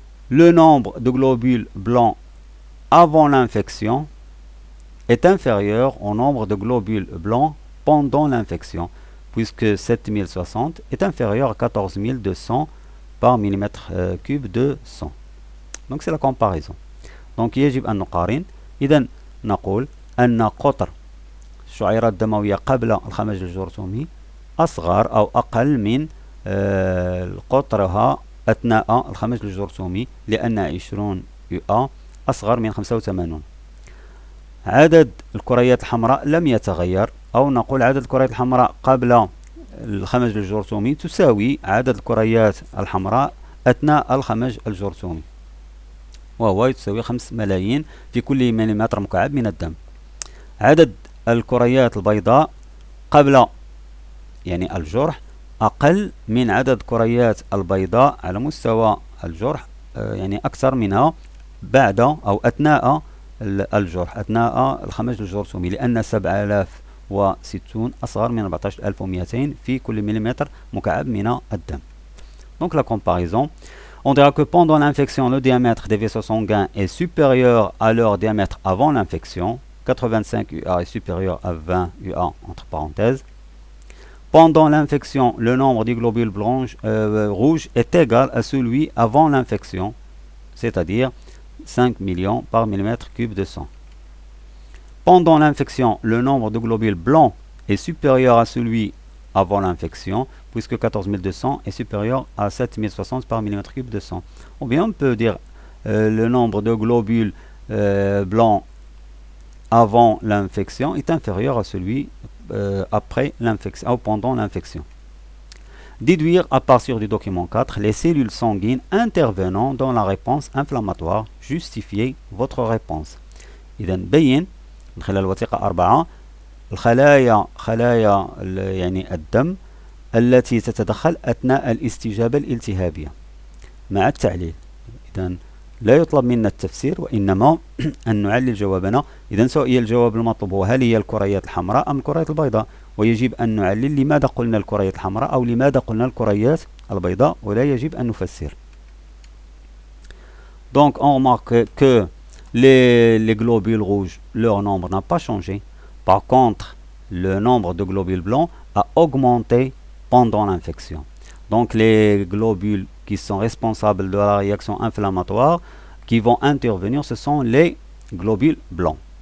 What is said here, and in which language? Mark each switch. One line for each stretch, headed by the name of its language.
French: Le nombre de globules blancs avant l'infection est inférieur au nombre de globules blancs pendant l'infection, puisque 7060 est inférieur à 14200 par millimètre cube de sang. Donc c'est la comparaison. Donc
Arabic: يجب أن نقارن. إذن نقول أن قطر الشعيرات الدموية قبل الخمج الجرثومي أصغر أو أقل من قطرها أثناء الخمج الجرثومي، لأن 20 UA أصغر من 85. عدد الكريات الحمراء لم يتغير، أو نقول عدد الكريات الحمراء قبل الخمج الجرثومي تساوي عدد الكريات الحمراء أثناء الخمج الجرثومي، وهو تساوي 5 ملايين في كل مليمتر مكعب من الدم. عدد الكريات البيضاء قبل يعني الجرح أقل من عدد كريات البيضاء على مستوى الجرح، يعني أكثر منها بعد أو أثناء الجرح، أثناء الخمج الجرثومي، لأن 7060 أصغر من 14200 في كل مليمتر مكعب من الدم.
French: Donc la comparaison, on dira que pendant l'infection, le diamètre des vaisseaux sanguins est supérieur à leur diamètre avant l'infection. 85 UA est supérieur à 20 UA entre parenthèses. Pendant l'infection, le nombre des globules rouges est égal à celui avant l'infection. c'est-à-dire 5 millions par millimètre cube de sang. Pendant l'infection, le nombre de globules blancs est supérieur à celui avant l'infection, puisque 14200 est supérieur à 7060 par millimètre cube de sang. Ou bien on peut dire le nombre de globules blancs avant l'infection est inférieur à celui après l'infection ou pendant l'infection. Déduire à partir du document 4 les cellules sanguines intervenant dans la réponse inflammatoire. Justifiez votre réponse.
Arabic: إذا بين من خلال الوثيقة 4 خلايا يعني الدم التي تتدخل أثناء الاستجابة الالتهابية مع التعليل. إذا لا يطلب منا التفسير وإنما أن نعلل جوابنا. إذا سؤال الجواب المطلوب هو هل هي الكريات الحمراء أم الكريات البيضاء، ويجب أن نعلل لماذا قلنا الكريات الحمراء أو لماذا قلنا الكريات البيضاء، ولا يجب أن نفسر.
French: Donc on remarque que les globules rouges, leur nombre n'a pas changé. Par contre, le nombre de globules blancs a augmenté pendant l'infection. Donc les globules qui sont responsables de la réaction inflammatoire qui vont intervenir, ce sont les globules blancs.